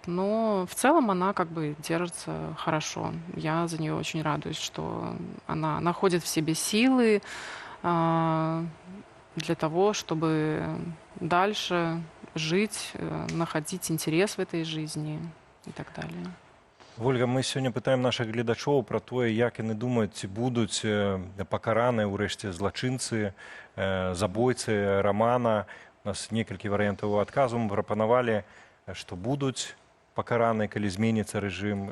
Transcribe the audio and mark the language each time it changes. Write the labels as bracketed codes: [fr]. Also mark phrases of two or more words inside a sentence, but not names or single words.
[ru] Но в целом она как бы держится хорошо. Я за нее очень радуюсь, что она находит в себе силы для того, чтобы дальше жить, находить интерес в этой жизни и так далее. [be] Вольга, мы сёння пытаем нашых гледачоў пра тое, як яны думаюць, ці будуць пакараныя ўрэшце злачынцы, забойцы Рамана. У нас некалькі варыянтаў адказу мы прапанавалі, што будуць пакараныя, калі зменіцца рэжым.